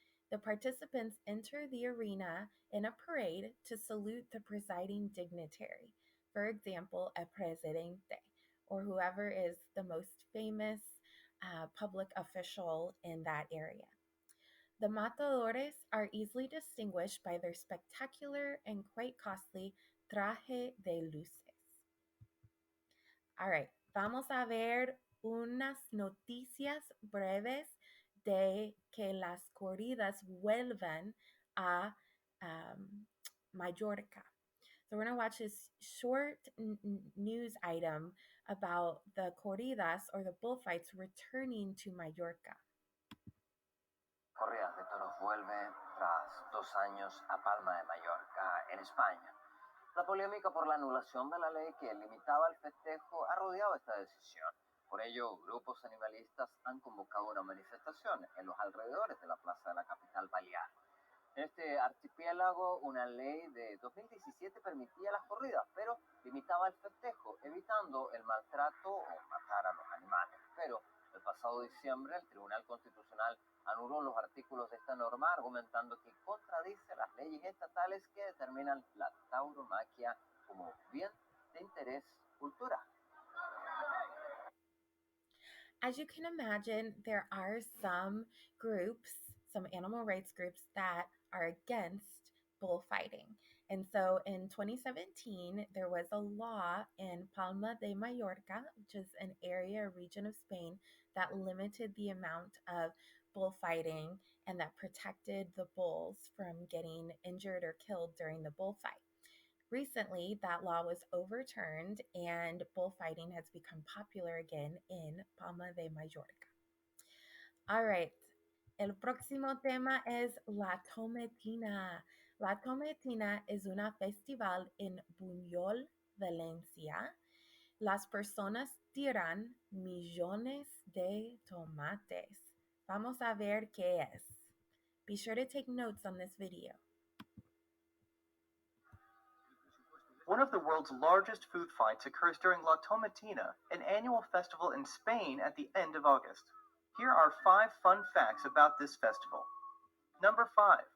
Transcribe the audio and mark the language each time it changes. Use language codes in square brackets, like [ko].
[en] The participants enter the arena in a parade to salute the presiding dignitary, for example, a presidente, or whoever is the most famous public official in that area. The matadores are easily distinguished by their spectacular and quite costly traje de luces. All right, [es] vamos a ver unas noticias breves de que las corridas vuelven a Mallorca. [en] So we're going to watch this short news item about the corridas or the bullfights returning to Mallorca. [es] Corridas de toros vuelve tras 2 años a Palma de Mallorca, en España. La polémica por la anulación de la ley que limitaba el festejo ha rodeado esta decisión. Por ello, grupos animalistas han convocado una manifestación en los alrededores de la plaza de la capital balear. En este archipiélago, una ley de 2017 permitía las corridas, pero limitaba el festejo, evitando el maltrato o matar a los animales. Pero el pasado diciembre, el Tribunal Constitucional anuló los artículos de esta norma, argumentando que contradice las leyes estatales que determinan la tauromaquia como bien de interés cultural. [en] As you can imagine, there are some groups, some animal rights groups that are against bullfighting. And so in 2017, there was a law in Palma de Mallorca, which is an area or region of Spain, that limited the amount of bullfighting and that protected the bulls from getting injured or killed during the bullfight. Recently, that law was overturned and bullfighting has become popular again in Palma de Mallorca. All right. [es] El próximo tema es la Tomatina. La Tomatina es una festival en Buñol, Valencia. Las personas tiran millones de tomates. Vamos a ver qué es. [en] Be sure to take notes on this video. One of the world's largest food fights occurs during La Tomatina, an annual festival in Spain at the end of August. Here are 5 fun facts about this festival. Number 5.